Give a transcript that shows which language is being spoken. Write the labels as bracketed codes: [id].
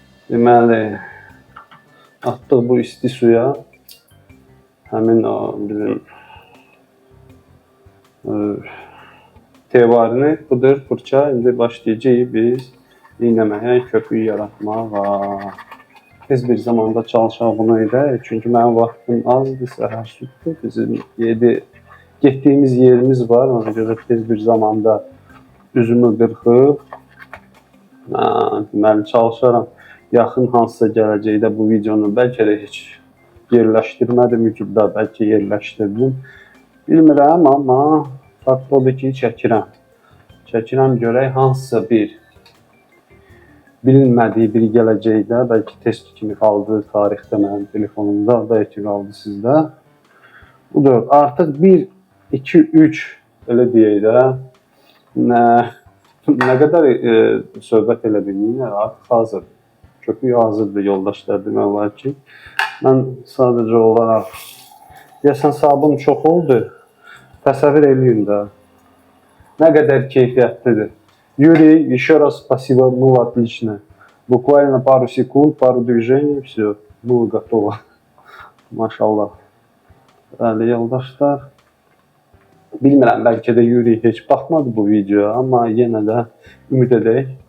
[az] Deməli, atdıq bu isti suya. Həmin o bizim tevarini budur, fırça. İndi başlayacağıq biz iynəməyə, köpük yaratmağa. Tez bir zamanda çalışaq bunu edək. Çünki mənim vaxtım azdır, səhər südür. Bizim getdiyimiz yerimiz var. Ona görə tez bir zamanda üzümü qırxıb, deməli çalışaram. Yaxın hansısa gələcəkdə bu videonu bəlkə də heç yerləşdirmədim YouTube'da, bəlkə yerləşdirdim. Bilmirəm, amma fakt odur ki, çəkirəm. Çəkirəm görək hansısa bir bilinmədiyi bir gələcəkdə, bəlkə test kimi qaldı tarixdə mənim telefonumda, bəlkə qaldı sizdə. Budur, artıq 1, 2, 3 elə deyək də, nə qədər söhbət elə bilməyim, artıq hazırdır. Köpük hazırdır, yoldaşlar demək olar ki. Mən sadəcə olaraq, deyəsən sabun çox oldu, təsəvvür eləyin də, nə qədər keyfiyyətlidir. [ru] Юрий, еще раз спасибо, было отлично. Буквально пару секунд, пару движений, все, было готово. [az] Maşallah. Bəli, yoldaşlar. Bilmirəm, bəlkə də Yuri heç baxmadı bu videoya, amma yenə də ümid edək.